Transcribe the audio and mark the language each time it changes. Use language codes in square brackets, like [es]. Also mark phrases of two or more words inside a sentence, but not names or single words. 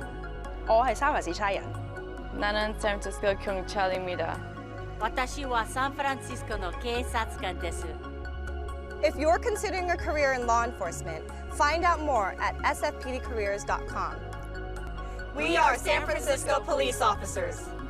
[yue] 我係三藩市差人. [ko] 나는 샌프란시스코 경찰입니다. [ja] 私はサンフランシスコの警察官です. [en] If you're considering a career in law enforcement, find out more at sfpdcareers.com. We are San Francisco police officers.